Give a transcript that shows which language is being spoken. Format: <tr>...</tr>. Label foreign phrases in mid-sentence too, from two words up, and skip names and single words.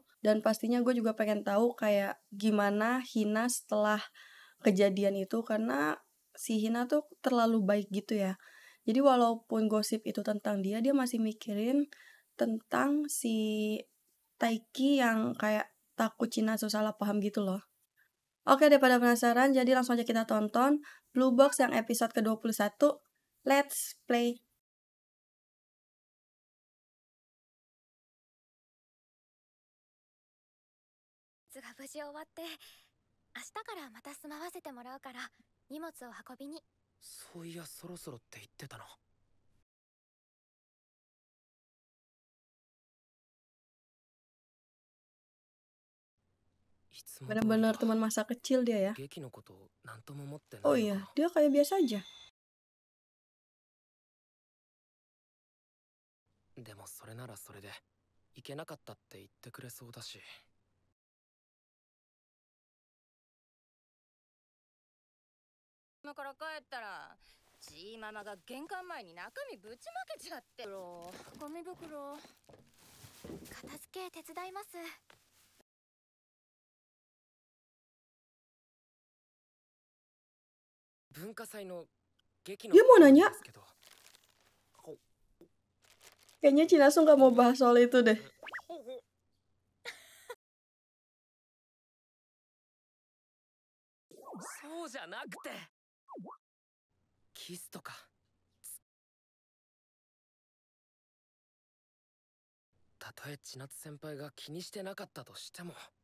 <id>Dan pastinya gue juga pengen tahu kayak gimana Hina setelah kejadian itu, karena si Hina tuh terlalu baik gitu ya. Jadi walaupun gosip itu tentang dia, dia masih mikirin tentang si Taiki yang kayak takut Chinasu salah paham gitu loh. Oke, daripada penasaran, jadi langsung aja kita tonton Blue Box yang episode ke-21.</id> <en>Let's play.</en> <ja>が無事終わって明日からまた住まわせてもらうから荷物を運びに。そういやそろそろって言ってたな。いつも通りだ。</ja> <id>Benar-benar teman masa kecil dia ya.</id> <ja>劇のことなんとも思ってない Oh のかな。</ja> <id>iya, dia kayak biasa aja.</id> <ja>でもそれならそれで行けなかったって言ってくれそうだし。今から帰ったらジーママが玄関前に中身ぶちまけちゃって。ゴミ袋片付け手伝います。文化祭の劇の</ja> <id>Dia mau</id> <ja>ことなん</ja> <id>nanya,</id> <ja>ですけど。</ja> <id>kayaknya Chinasu nggak mau bahas soal itu deh.</id> <ja>そうじゃなくてキスとかたとえ千夏先輩が気にしてなかったとしても。</ja>